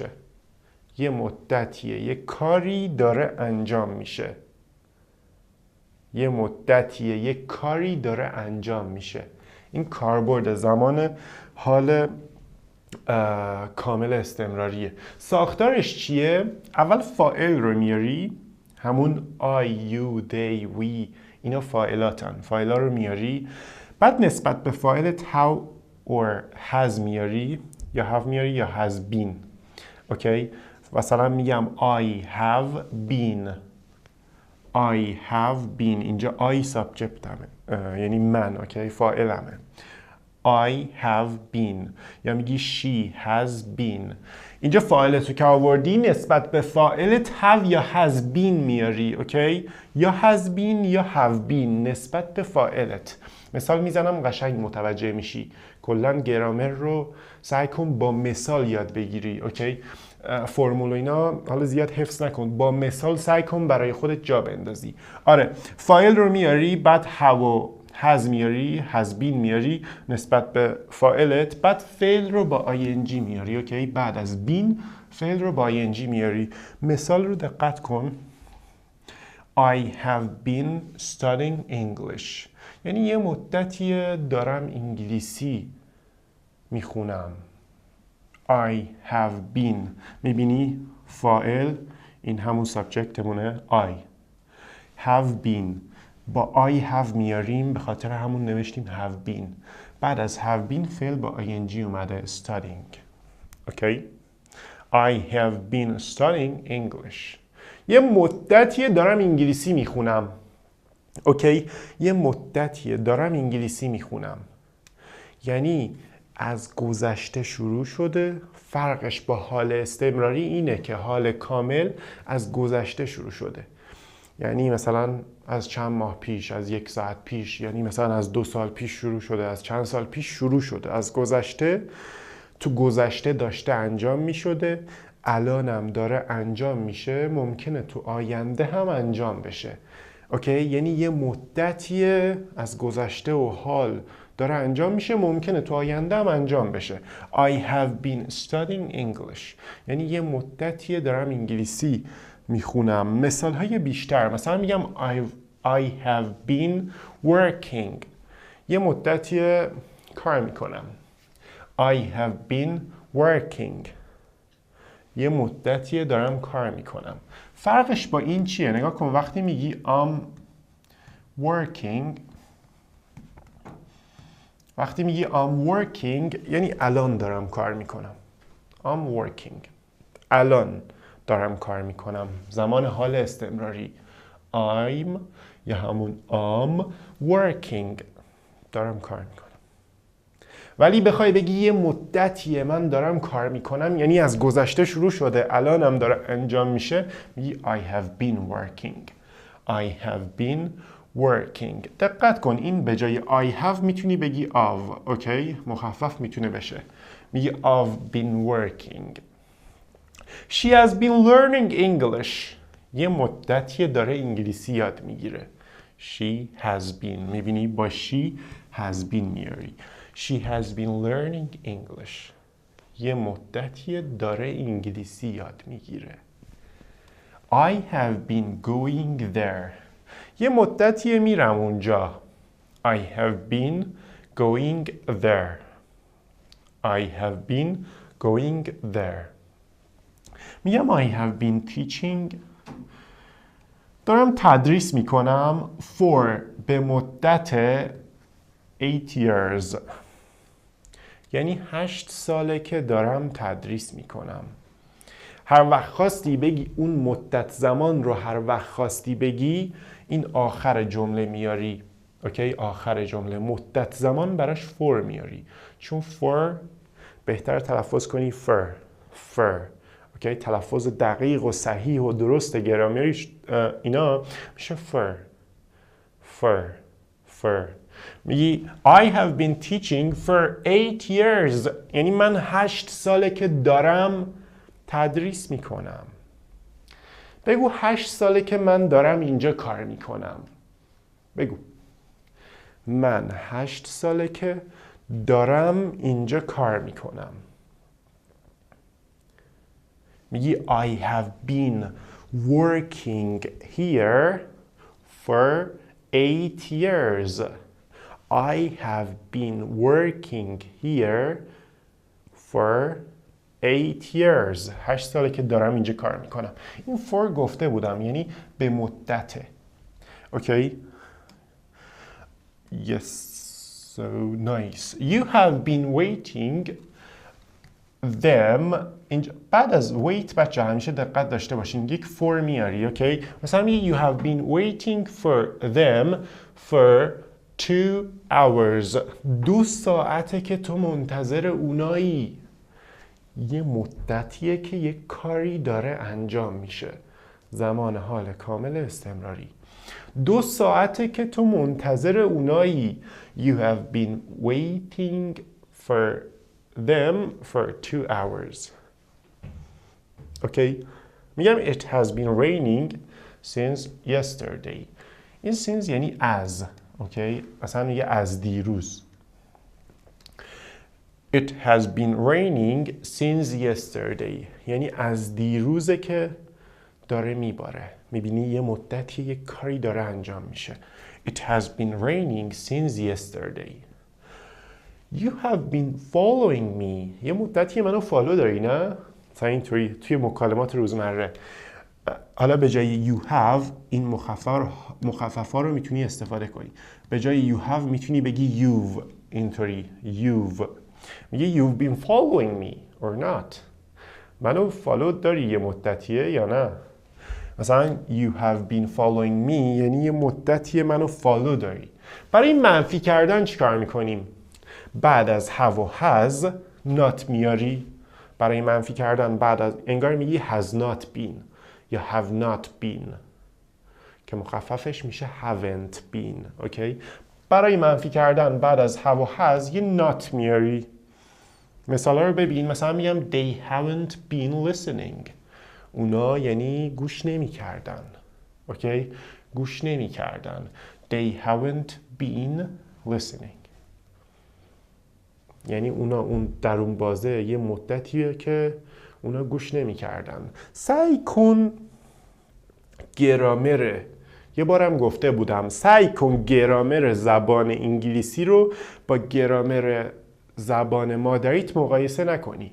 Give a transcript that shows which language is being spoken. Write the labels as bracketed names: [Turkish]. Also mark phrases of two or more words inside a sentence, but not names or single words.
[Persian] یه مدتیه یه کاری داره انجام میشه. یه مدتیه یه کاری داره انجام میشه. این کاربرد زمان حال کامل استمراریه. ساختارش چیه؟ اول فاعل رو میاری، همون [English] I, you, they, we [Persian] اینا فاعلاتن. فاعلا رو میاری، بعد نسبت به فاعلت [English] how or has [Persian] میاری، یا have میاری یا [English] has been. [Persian] اوکی؟ مثلا میگم [English] I have been. I have been. [Persian] اینجا [English] I subject [Persian] همه، یعنی من. اوکی؟ فاعلمه. [English] I have been. [Persian] یا میگی [English] she has been. [Persian] اینجا فاعلتو که آوردی نسبت به فاعلت have یا [English] has been [Persian] میاری. اوکی؟ یا [English] has been [Persian] یا [English] have been [Persian] نسبت به فاعلت. مثال میزنم قشنگ متوجه میشی. کلا گرامر رو سعی کن با مثال یاد بگیری. اوکی؟ فرمول و اینا حالا زیاد حفظ نکن، با مثال سعی کن برای خودت جا بندازی. آره، فاعل رو میاری، بعد have و has میاری، [English] has been [Persian] میاری نسبت به فاعلت، بعد فعل رو با ing میاری. اوکی؟ بعد از been فعل رو با ing میاری. مثال رو دقت کن. [English] I have been studying English. [Persian] یعنی یه مدتی دارم انگلیسی میخونم. [English] I have been. [Persian] میبینی فاعل این همون سابجکتمونه I. [English] have been [Persian] با [English] I have [Persian] میاریم، به خاطر همون نوشتیم [English] have been. [Persian] بعد از [English] have been [Persian] فعل با ing اومده studying. اوکی؟ I have been studying English. یه مدتیه دارم انگلیسی میخونم. اوکی؟ یه مدتیه دارم انگلیسی میخونم. یعنی از گذشته شروع شده. فرقش با حال استمراری اینه که حال کامل از گذشته شروع شده. یعنی مثلا از چند ماه پیش، از 1 ساعت پیش، یعنی مثلا از 2 سال پیش شروع شده، از چند سال پیش شروع شده. از گذشته، تو گذشته داشته انجام می شده، الانم داره انجام میشه، ممکنه تو آینده هم انجام بشه. اوکی؟ یعنی یه مدتیه از گذشته و حال داره انجام میشه، ممکنه تو آینده هم انجام بشه. [English] I have been studying English. [Persian] یعنی یه مدتیه دارم انگلیسی میخونم. مثال های بیشتر، مثلا میگم [English] I have been working. [Persian] یه مدتیه کار میکنم. [English] I have been working. [Persian] یه مدتیه دارم کار میکنم. فرقش با این چیه؟ نگاه کن، وقتی میگی [English] I'm working، [Persian] وقتی میگی [English] I'm working [Persian] یعنی الان دارم کار میکنم. [English] I'm working. [Persian] الان دارم کار میکنم. زمان حال استمراری I'm یا همون [English] I'm working. [Persian] دارم کار میکنم. ولی بخوای بگی یه مدتیه من دارم کار میکنم، یعنی از گذشته شروع شده الانم داره انجام میشه، میگی [English] I have been working. I have been working. [Persian] دقت کن، این به جای [English] I have [Persian] میتونی بگی of. اوکی؟ مخفف میتونه بشه. میگی [English] I've been working. She has been learning English. [Persian] یه مدتیه داره انگلیسی یاد میگیره. [English] She has been. [Persian] میبینی با [English] she has been [Persian] میاری. [English] She has been learning English. [Persian] یه مدتیه داره انگلیسی یاد میگیره. [English] I have been going there. [Persian] یه مدتیه میرم اونجا. [English] I have been going there. I have been going there. میگم I have been teaching. [Persian] دارم تدریس میکنم for به مدت 8 years. یعنی 8 ساله که دارم تدریس میکنم. هر وقت خواستی بگی اون مدت زمان رو، هر وقت خواستی بگی این آخر جمله میاری. اوکی؟ آخر جمله مدت زمان براش for میاری، چون for بهتر تلفظ کنی fur. اوکی؟ تلفظ دقیق و صحیح و درست گرامریش اینا میشه for میگی [English] I have been teaching for 8 years [Persian] یعنی من 8 ساله که دارم تدریس میکنم. بگو 8 ساله که من دارم اینجا کار میکنم. بگو من 8 ساله که دارم اینجا کار میکنم. [English] میگی I have been working here for 8 years. I have been working here for 8 years. [Persian] 8 ساله که دارم اینجا کار میکنم. این for گفته بودم یعنی به مدته. اوکی؟ [English] Yes, so nice. You have been waiting them [Persian] بعد از wait بچه همیشه دقت داشته باشین یک for میاری. اوکی؟ مثلا میگی [English] you have been waiting for them for 2 hours. [Persian] 2 ساعته که تو منتظر اونایی. یه مدتیه که یک کاری داره انجام میشه. زمان حال کامل استمراری. 2 ساعته که تو منتظر اونایی. [English] You have been waiting for them for 2 hours. [Persian] اوکی؟ میگم [English] it has been raining since yesterday. [Persian] این since یعنی از. اوکی؟ مثلا میگه از دیروز. [English] It has been raining since yesterday. [Persian] یعنی از دیروزه که داره میباره. میبینی یه مدتی یه کاری داره انجام میشه. [English] It has been raining since yesterday. You have been following me. [Persian] یه مدتی منو فالو داری نه؟ مثلا اینطوری توی مکالمات روزمره. حالا به جای [English] you have [Persian] این مخففا رو میتونی استفاده کنی. به جای [English] you have [Persian] میتونی بگی you've. اینطوری you've. [English] میگه you've been following me or not. [Persian] منو فالو داری یه مدتیه یا نه؟ مثلا [English] you have been following me [Persian] یعنی یه مدتیه منو فالو داری. برای منفی کردن چیکار میکنیم؟ بعد از have و has not میاری. برای منفی کردن بعد از انگار میگی [English] has not been [Persian] یا [English] have not been [Persian] که مخففش میشه [English] haven't been. [Persian] اوکی؟ برای منفی کردن بعد از have و has یه not میاری. مثالا رو ببین. مثلا میگم [English] they haven't been listening. [Persian] اونا یعنی گوش نمی کردن. اوکی؟ گوش نمی کردن. [English] They haven't been listening. [Persian] یعنی اونا اون در اون بازه یه مدتیه که اونا گوش نمی کردن. سعی کن گرامر یه بارم گفته بودم سعی کن گرامر زبان انگلیسی رو با گرامر زبان مادریت مقایسه نکنی.